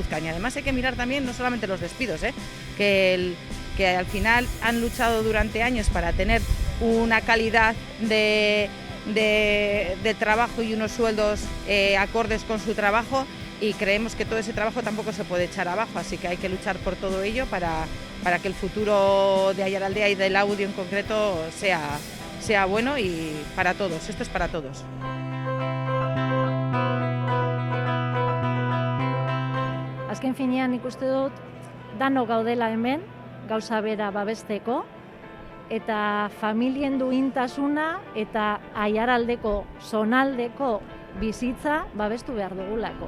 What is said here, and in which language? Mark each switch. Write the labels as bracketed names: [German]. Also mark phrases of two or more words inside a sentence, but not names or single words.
[Spanish] Y además hay que mirar también no solamente los despidos, que al final han luchado durante años para tener una calidad de trabajo y unos sueldos acordes con su trabajo, y creemos que todo ese trabajo tampoco se puede echar abajo, así que hay que luchar por todo ello para que el futuro de Aiaraldea y del audio en concreto sea bueno, y para todos, esto es para todos. [Basque] Azken finean ikuste dut danok gaudela hemen, gauza bera babesteko, eta familien duintasuna eta Aiaraldeko zonaldeko bizitza babestu behar dugulako.